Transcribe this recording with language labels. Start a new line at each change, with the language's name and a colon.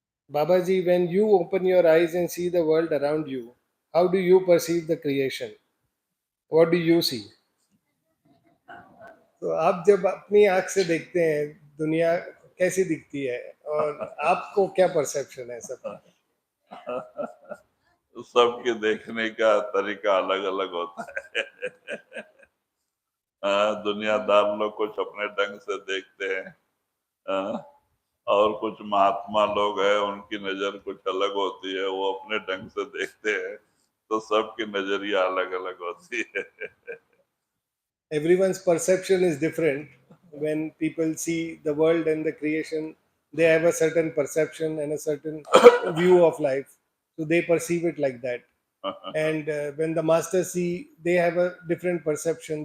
English: Babaji, when you open your eyes and see the world around you, how do you perceive the creation? What do you see?
Hindi: तो आप जब अपनी आंख से देखते हैं, दुनिया कैसी दिखती है, और आपको क्या परसेप्शन है सब? सबके देखने का तरीका अलग अलग होता है। दुनियादार लोग कुछ अपने ढंग से देखते हैं, और कुछ महात्मा लोग हैं, उनकी नजर कुछ अलग होती है, वो अपने ढंग से देखते हैं। तो सबकी नजरिया अलग अलग होती है।
English: Everyone's perception is different, when people see the world and the creation, they have a certain perception and a certain view of life, so they perceive it like that. And when the masters see, they have a different perception.